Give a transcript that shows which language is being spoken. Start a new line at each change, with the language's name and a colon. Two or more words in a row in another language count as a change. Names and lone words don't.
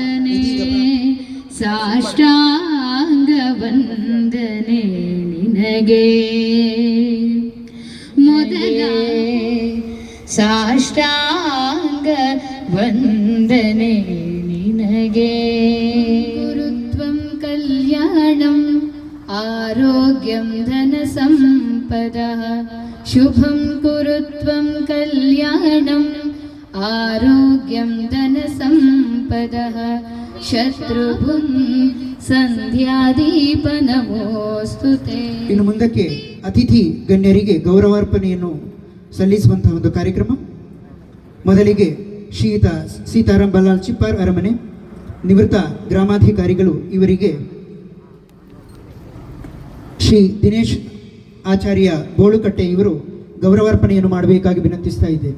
Sanskrit: ಸಾಷ್ಟಾಂಗ ವಂದನೆ ನಿನಗೆ ಮೊದಲ ಸಾಷ್ಟಾಂಗ ವಂದನೆ ನಿನಗೆ. ಗುರುತ್ವಂ ಕಲ್ಯಾಣಂ ಆರೋಗ್ಯಂ ಧನ ಸಂಪದಃ ಶುಭಂ ಕುರುತ್ವಂ ಕಲ್ಯಾಣಂ ಆರೋಗ್ಯಂ ಧನ ಸಂಪದಃ ಶತ್ರುಭುಂ ಸಂಧ್ಯಾದೀಪ ನಮೋಸ್ತುತೆ.
Kannada: ಇನ್ನು ಮುಂದಕ್ಕೆ ಅತಿಥಿ ಗಣ್ಯರಿಗೆ ಗೌರವಾರ್ಪಣೆಯನ್ನು ಸಲ್ಲಿಸುವಂತಹ ಒಂದು ಕಾರ್ಯಕ್ರಮ. ಮೊದಲಿಗೆ ಶ್ರೀಯುತ ಸೀತಾರಾಮ್ ಬಲ್ಲಾಳ್ ಚಿಪ್ಪಾರ್ ಅರಮನೆ ನಿವೃತ್ತ ಗ್ರಾಮಾಧಿಕಾರಿಗಳು ಇವರಿಗೆ ಶ್ರೀ ದಿನೇಶ್ ಆಚಾರ್ಯ ಬೋಳುಕಟ್ಟೆ ಇವರು ಗೌರವಾರ್ಪಣೆಯನ್ನು ಮಾಡಬೇಕಾಗಿ ವಿನಂತಿಸ್ತಾ ಇದ್ದೇವೆ.